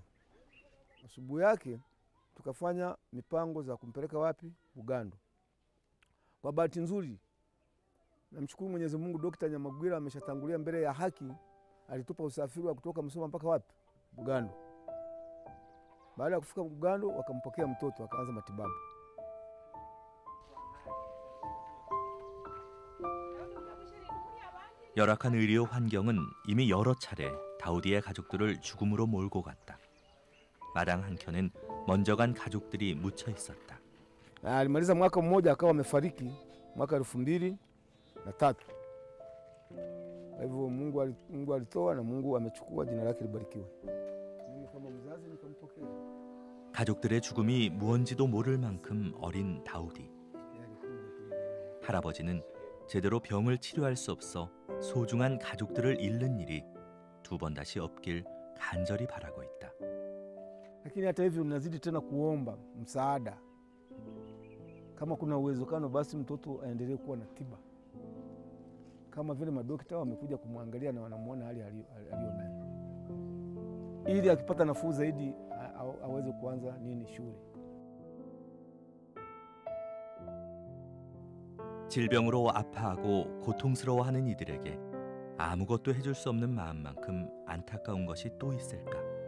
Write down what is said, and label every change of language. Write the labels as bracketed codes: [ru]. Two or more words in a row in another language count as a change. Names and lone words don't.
[sw] Asubuhi yake tukafanya mipango za kumpeleka wapi? Bugando. Kwa bahati nzuri, namshukuru Mwenyezi Mungu, Dr. Nyamagwira ameshatangulia mbele ya haki, alitupa usafiri wa kutoka Msoma mpaka wapi? Bugando. Baada ya kufika Bugando wakampokea mtoto akaanza matibabu. [ko] 열악한 의료 환경은 이미 여러 차례 다우디의 가족들을 죽음으로 몰고 갔다. 마당 한켠은 먼저 간 가족들이 묻혀 있었다. [sw] Alimaliza mwaka mmoja akawa amefariki mwaka 2003. Kwa hivyo Mungu alitoa na Mungu amechukua, jina lake libarikiwe. Mimi kama mzazi nikampokea. [ko] 가족들의 죽음이 무언지도 모를 만큼 어린 다우디. 할아버지는 제대로 병을 치료할 수 없어 소중한 가족들을 잃는 일이 두 번 다시 없길 간절히 바라고 있다. [sw] Lakini hata hivyo nazidi tena kuomba msaada. Kama kuna uwezekano basi mtoto aendelee kuwa na tiba. Kama vile madokta wamekuja kumwangalia na wanamuona hali aliyonayo. Ili akipata nafuu zaidi aweze kuanza shule. [ko] 질병으로 아파하고 고통스러워하는 이들에게 아무것도 해줄 수 없는 마음만큼 안타까운 것이 또 있을까?